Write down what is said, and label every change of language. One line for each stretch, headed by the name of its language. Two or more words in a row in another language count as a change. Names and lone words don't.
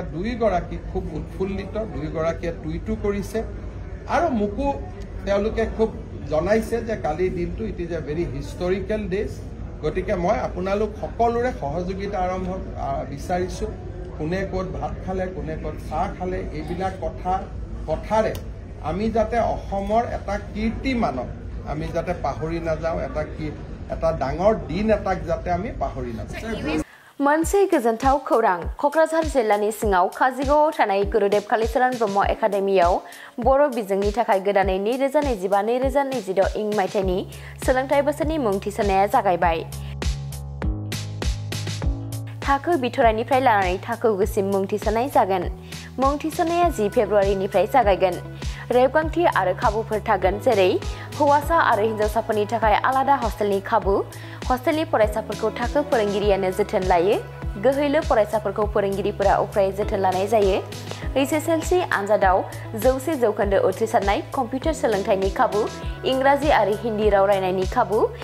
Assamese: দুইগৰাকী খুব উৎফুল্লিত দুইগৰাকীয়ে টুইটো কৰিছে আৰু মোকো তেওঁলোকে খুব জনাইছে যে কালিৰ দিনটো
English: it is a very historical days
Assamese: গতিকে মই আপোনালোক সকলোৰে সহযোগিতা আৰম্ভ বিচাৰিছোঁ কোনে ক'ত ভাত খালে কোনে ক'ত চাহ খালে এইবিলাক কথাৰে আমি যাতে অসমৰ এটা কীৰ্তিমানক আমি যাতে পাহৰি নাযাওঁ এটা ডাঙৰ দিন এটাক যাতে আমি পাহৰি নাযাওঁ
Bodo: मोनसे गोजोनथाव खौरां कक्राझार जिल्लानि सिङाव काजिगावआव थानाय गुरुदेव कालिचरण ब्रह्म एकाडेमियाव बर' बिजोंनि थाखाय गोदानै 2025-2026 इं मायथाइनि सोलोंथाइ बोसोरनि मुं थिसननाया जागायबाय थाखो बिथराइनिफ्राय लानानै थाखो गोसिम मुं थिसननाय जागोन मुं थिसननाया 10 फेब्रुवारिनिफ्राय जागायगोन रेबगांथि आरो खाबुफोर थागोन जेरै हौवासा आरो हिनजावसाफोरनि थाखाय आलादा हस्टेलनि खाबु हस्टेलनि फरायसाफोरखौ थाखो फोरोंगिरियानो जोथोन लायो गोहैलो फरायसाफोरखौ फोरोंगिरिफोरा उफ्रायै जोथोन लानाय जायो HSLC आनजादाव 100% उथ्रिसारनाय कम्पिउटार सोलोंथाइनि खाबु इंराजि आरो हिन्दी राव रायनायनि खाबु